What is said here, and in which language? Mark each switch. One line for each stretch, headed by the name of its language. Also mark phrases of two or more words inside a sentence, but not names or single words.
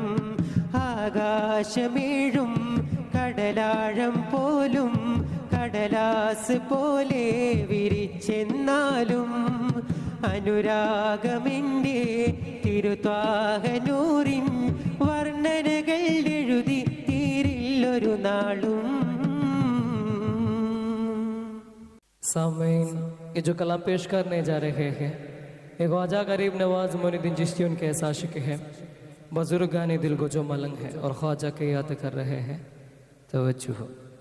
Malayalam: ആകാശമേഴും കടലാഴം പോലും കടലാസ് പോലെ വിരിച്ചെന്നാലും അനുരാഗമെൻ്റെ തിരുത്വാഹനൂറിൻ വർണ്ണനകൾ എഴുതി തീരില്ലൊരു നാളും.
Hindi: सामीन, ये जो कलाम पेश करने जा रहे हैं ये ख्वाजा गरीब नवाज मोइनुद्दीन चिश्ती उनके आशिक है, बुजुर्गान दिल को जो मलंग है और ख्वाजा के याद कर रहे हैं. तवज्जो हो.